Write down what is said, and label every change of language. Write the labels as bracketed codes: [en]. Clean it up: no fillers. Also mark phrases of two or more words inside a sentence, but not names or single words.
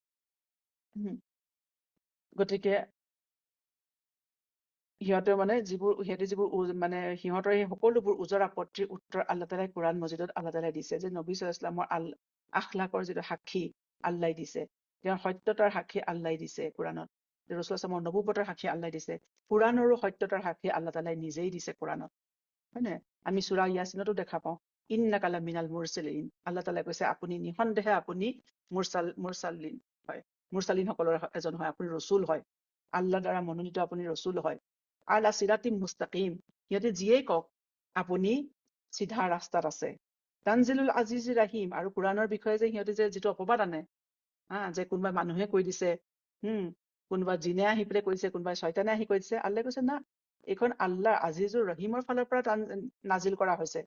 [as] গতিকে সিহঁতে মানে যিবোৰ মানে সিহঁতৰ এই সকলোবোৰ ওজৰ আপত্তিৰ উত্তৰ [ar] الله تعالى [as] কোৰআন মজিদত [ar] الله تعالى [as] দিছে, যে [ar] نبي صلى الله عليه وسلم [as] আখলাকৰ যিটো সাক্ষী আল্লাই দিছে, তেওঁৰ সত্যতাৰ সাক্ষী আল্লাই দিছে কোৰআনত, ৰাসূলুল্লাহ সাল্লামৰ নবুৱতৰ সাক্ষী আল্লাই দিছে, কোৰআনৰো সত্যতাৰ সাক্ষী [ar] الله تعالى [as] নিজেই দিছে কোৰআনত, হয় নে? আমি সূৰা ইয়াছিনতো দেখা পাওঁ, [ar] إنك لمن المرسلين, الله تعالى [as] কৈছে আপুনি নিঃসন্দেহে আপুনি মুৰসালিন হয়, মুৰসালিন সকলৰ এজন হয়, আপুনি ৰসুল হয়, আল্লাহ দ্বাৰা মনোনীত আপুনি ৰসুল হয়। [ar] على صراط مستقيم, [as] সিহঁতে যিয়েই কওক আপুনি চিধা ৰাস্তাত আছে। [ar] تنزيل العزيز الرحيم, [as] আৰু কোৰআনৰ বিষয়ে যে সিহঁতে যে যিটো অপবাদ আনে, যে কোনোবা মানুহে কৈ দিছে, কোনোবা জিনে আহি পেলাই কৈছে, কোনোবাই শয়তানে আহি কৈ দিছে, আল্লাহ কৈছে না, এইখন [ar] الله العزيز الرحيم [as] ফালৰ পৰা নাজিল কৰা হৈছে।